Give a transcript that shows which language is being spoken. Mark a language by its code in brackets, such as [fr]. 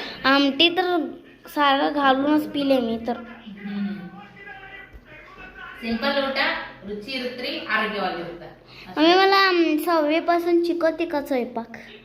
[mr] आमटी तर सारं घालूनच पिले मी तर. [kn] सिंपल ಊಟ ರುಚಿ ಇರುತ್ತ್ರಿ, ಆರೋಗ್ಯವಾಗಿರುತ್ತೆ. [mr] मम्मी मला 6वी पासून शिकवते का स्वयंपाक?